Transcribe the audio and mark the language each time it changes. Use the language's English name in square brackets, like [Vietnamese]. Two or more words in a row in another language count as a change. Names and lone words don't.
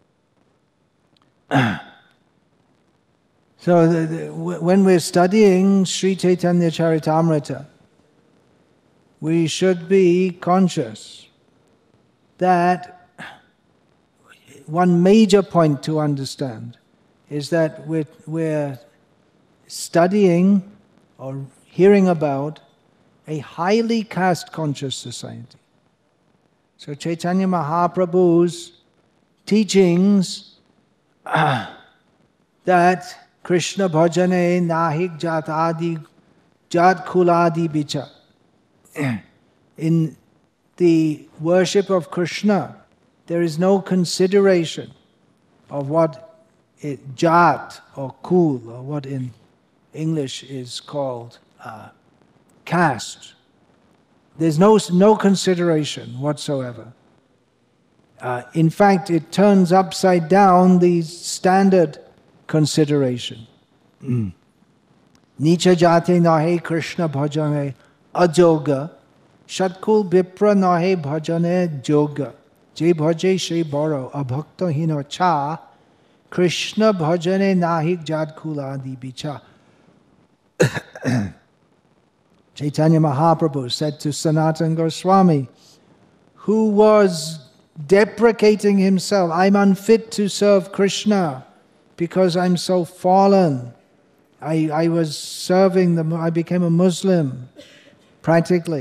[English] So when we're studying Sri Chaitanya Charitamrita, we should be conscious that one major point to understand is that we're studying or hearing about a highly caste-conscious society. So Chaitanya Mahaprabhu's teachings that [Bangla] কৃষ্ণ ভজনে নাহিক জাতাদি জাত কুলাদি বিচার. [English] In the worship of Krishna, there is no consideration of what jat or kul, or what in English is called caste. There's no consideration whatsoever. In fact, it turns upside down the standard consideration. [Bangla] নীচ জাতি নহে কৃষ্ণ ভজনে অযোগ্য, সৎকুল বিপ্র নহে ভজনে যোগ্য, যে ভজে সে বড় অভক্ত হীন ছার, কৃষ্ণ ভজনে নাহি জাতিকুল আদি বিচার. [English] Chaitanya Mahaprabhu said to Sanatana Goswami, who was deprecating himself, I'm unfit to serve Krishna because I'm so fallen. I was serving them, I became a Muslim, practically.